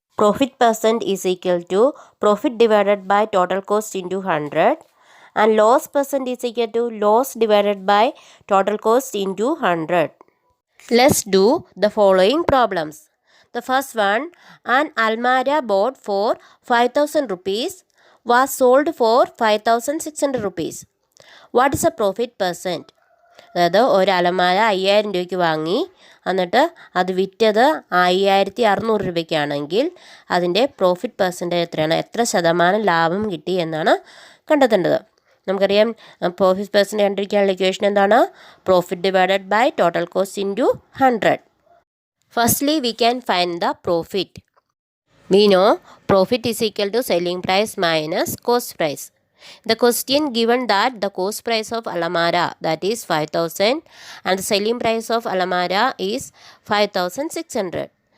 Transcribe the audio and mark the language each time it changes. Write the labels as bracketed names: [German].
[English] Profit percent is equal to profit divided by total cost into 100 and loss percent is equal to loss divided by total cost into 100. Let's do the following problems. The first one, an almara bought for 5,000 rupees was sold for 5,600 rupees. What is the profit percent? [Malayalam] അതായത് ഒരു അലമാര 5,000 രൂപയ്ക്ക് വാങ്ങി എന്നിട്ട് അത് വിറ്റത് 5,600 രൂപയ്ക്കാണെങ്കിൽ അതിൻ്റെ profit percentage എത്രയാണ്, എത്ര ശതമാനം ലാഭം കിട്ടി എന്നാണ് കണ്ടെത്തേണ്ടത്. നമുക്കറിയാം പ്രോഫിറ്റ് പെർസെൻറ്റേജ് കണ്ടിരിക്കാനുള്ള ഇക്വേഷൻ എന്താണ്? [English] Profit divided by total cost into 100. Firstly, we can find the profit. We know profit is equal to selling price minus cost price. The question given that the cost price of alamara, that is 5,000, and the selling price of alamara is 5,600.